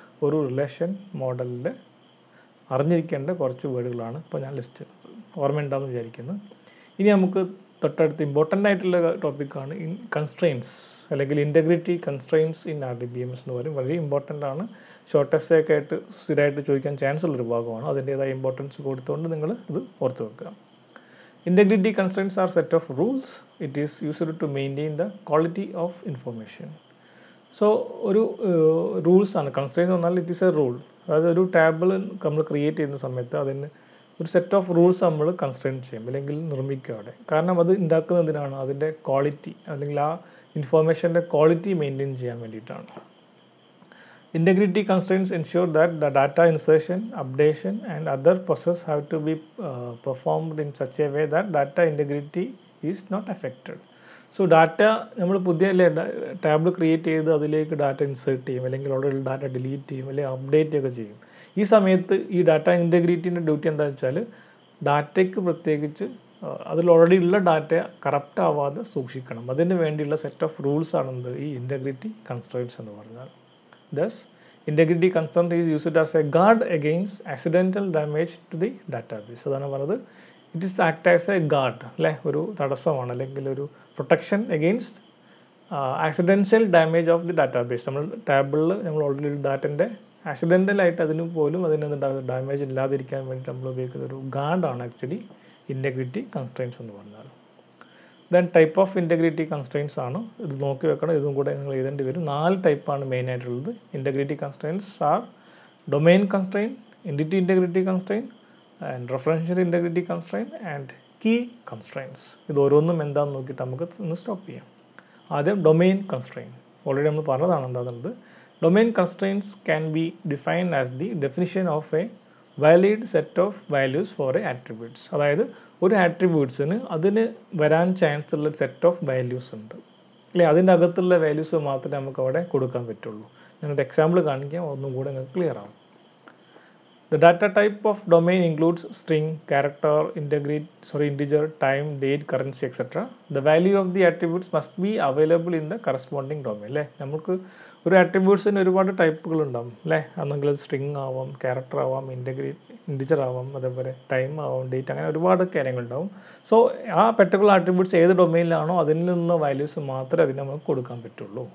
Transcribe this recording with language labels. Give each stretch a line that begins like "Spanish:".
Malayalam: ഒരു റിലേഷൻ മോഡലിൽ അറിഞ്ഞിരിക്കേണ്ട കുറച്ച് വേർഡുകളാണ് ഇപ്പോൾ ഞാൻ ലിസ്റ്റ് ചെയ്തത്. ഓർമ്മയുണ്ടാകുമെന്ന് വിചാരിക്കുന്നു. ഇനി നമുക്ക് തൊട്ടടുത്ത് ഇമ്പോർട്ടൻ്റ് ആയിട്ടുള്ള ടോപ്പിക്കാണ് കൺസ്ട്രെയിൻസ് അല്ലെങ്കിൽ ഇൻറ്റഗ്രിറ്റി കൺസ്ട്രെയിൻസ് ഇൻ RDBMS എന്ന് പറയും. വളരെ ഇമ്പോർട്ടൻ്റ് ആണ്. ഷോർട്ട് എസ്സേ ഒക്കെ ആയിട്ട് സ്ഥിരമായിട്ട് ചോദിക്കാൻ ചാൻസ് ഉള്ളൊരു ഭാഗമാണ്. അതിൻ്റേതായ ഇമ്പോർട്ടൻസ് കൊടുത്തുകൊണ്ട് നിങ്ങൾ ഇത് ഓർത്ത് വെക്കുക.
English: Integrity constraints are set of rules. It is used to maintain the quality of information.
Malayalam: So ഒരു റൂൾസ് ആണ് കൺസ്ട്രെയിൻസ് എന്ന് പറഞ്ഞാൽ.
English: It is a rule.
Malayalam: അതായത് ഒരു ടേബിൾ നമ്മൾ ക്രിയേറ്റ് ചെയ്യുന്ന സമയത്ത് അതിന് ഒരു സെറ്റ് ഓഫ് റൂൾസ് നമ്മൾ കൺസ്ട്രെയിൻ ചെയ്യും അല്ലെങ്കിൽ നിർമ്മിക്കും അവിടെ. കാരണം അത് ഉണ്ടാക്കുന്നതിനാണ് അതിൻ്റെ ക്വാളിറ്റി അല്ലെങ്കിൽ ആ ഇൻഫോർമേഷൻ്റെ ക്വാളിറ്റി മെയിൻറ്റെയിൻ ചെയ്യാൻ വേണ്ടിയിട്ടാണ്.
English: Integrity constraints ensure that the data insertion, updation and other processes have to be performed in such a way that data integrity is not affected.
Malayalam: So data നമ്മൾ പുതിയ ടാബിൾ ക്രിയേറ്റ് ചെയ്ത് അതിലേക്ക് data insert ചെയ്യും അല്ലെങ്കിൽ already data delete ചെയ്യും അല്ലെങ്കിൽ update ഒക്കെ ചെയ്യും. ഈ സമയത്ത് ഈ ഡാറ്റ ഇൻറ്റഗ്രിറ്റീൻ്റെ ഡ്യൂട്ടി എന്താണെന്ന് വെച്ചാൽ ഡാറ്റയ്ക്ക് പ്രത്യേകിച്ച് അതിൽ ഓൾറെഡി ഉള്ള ഡാറ്റ കറപ്റ്റ് ആവാതെ സൂക്ഷിക്കണം. അതിന് വേണ്ടിയുള്ള സെറ്റ് ഓഫ് റൂൾസ് ആണെന്ത് ഈ ഇൻറ്റഗ്രിറ്റി കൺസ്ട്രെയിൻസ് എന്ന് പറഞ്ഞാൽ.
English: Thus, integrity constraint is used as a guard against accidental damage to the database.
Malayalam: അതാണ് പറഞ്ഞത്.
English: it is act as a guard
Malayalam: അല്ലേ, ഒരു തടസ്സമാണ് അല്ലെങ്കിൽ ഒരു
English: Protection against accidental damage of the database.
Malayalam: നമ്മൾ ടേബിളിൽ നമ്മൾ ഓൾറെഡി ഒരു ഡാറ്റൻ്റെ ആക്സിഡൻ്റലായിട്ട് അതിന് പോലും അതിനെന്തുണ്ടാകും ഡാമേജ് ഇല്ലാതിരിക്കാൻ വേണ്ടിയിട്ട് നമ്മൾ ഉപയോഗിക്കുന്ന ഒരു ഗാർഡാണ് ആക്ച്വലി ഇൻറ്റഗ്രിറ്റി കൺസ്ട്രെയിൻസ് എന്ന് പറഞ്ഞാൽ. Then type of integrity constraints ആണ്. ഇത് നോക്കി വെക്കണം, ഇതും കൂടെ നിങ്ങൾ എഴുതേണ്ടി വരും. 4 ടൈപ്പാണ് മെയിനായിട്ടുള്ളത്.
English: Integrity constraints are domain constraint, entity integrity constraint and referential integrity constraint and key constraints.
Malayalam: ഇത് ഓരോന്നും എന്താണെന്ന് നോക്കിയിട്ട് നമുക്ക് ഒന്ന് സ്റ്റോപ്പ് ചെയ്യാം. ആദ്യം ഡൊമെയിൻ കൺസ്ട്രെയിൻ. ഓൾറെഡി നമ്മൾ പറഞ്ഞതാണ് എന്താണെന്നുള്ളത്.
English: Domain constraints can be defined as the definition of a valid set of values for a attributes.
Malayalam: അതായത് ഒരു ആട്രിബ്യൂട്ട്സിന് അതിന് വരാൻ ചാൻസ് ഉള്ള സെറ്റ് ഓഫ് വാല്യൂസ് ഉണ്ട് അല്ലേ. അതിൻ്റെ അകത്തുള്ള വാല്യൂസ് മാത്രമേ നമുക്ക് അവിടെ കൊടുക്കാൻ പറ്റുള്ളൂ. ഞാനൊരു എക്സാമ്പിൾ കാണിക്കാം, ഒന്നും കൂടെ നിങ്ങൾക്ക് ക്ലിയർ ആവും.
English: The data type of domain includes string, character, integer, time, date, currency, etc. The value of the attributes must be available in the corresponding domain.
Malayalam: അല്ലേ, നമുക്ക് ഒരു attributesന് ഒരുപാട് ടൈപ്പുകൾ ഉണ്ടാവും അല്ലേ. അന്നെങ്കിൽ സ്ട്രിങ് ആവാം, ക്യാരക്ടർ ആവാം, ഇൻറ്റിജർ ആവാം, അതേപോലെ ടൈം ആവാം, ഡേറ്റ്, അങ്ങനെ ഒരുപാട് കാര്യങ്ങളുണ്ടാവും. സോ ആ പെർട്ടിക്കുലർ attributes ഏത് ഡൊമെയിനിലാണോ അതിൽ നിന്ന് വാല്യൂസ് മാത്രമേ അതിന് നമുക്ക് കൊടുക്കാൻ പറ്റുള്ളൂ.